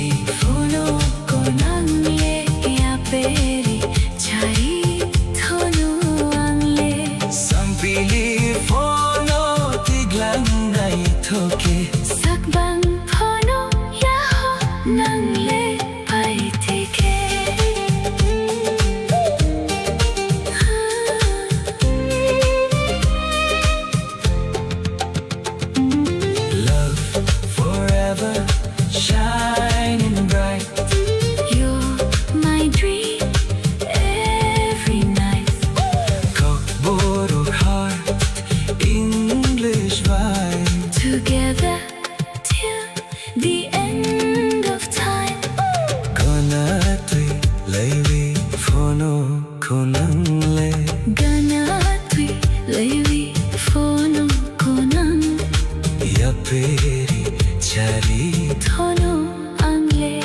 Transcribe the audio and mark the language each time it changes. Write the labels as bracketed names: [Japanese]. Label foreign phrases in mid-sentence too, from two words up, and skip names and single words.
[Kok Borok] Fono konang le ya peri chari thono ang le sampili fono tiglang nai thoke Sakbang phono ya ho nang le pai tike [English] Love forever shining bright. You're my dream every night Kokborok heart English vibe. Together till the end of time [Kok Borok] Gana tui laiwi fono ko nang le. Gana tui lewi phono konang Ya peri chari thono ang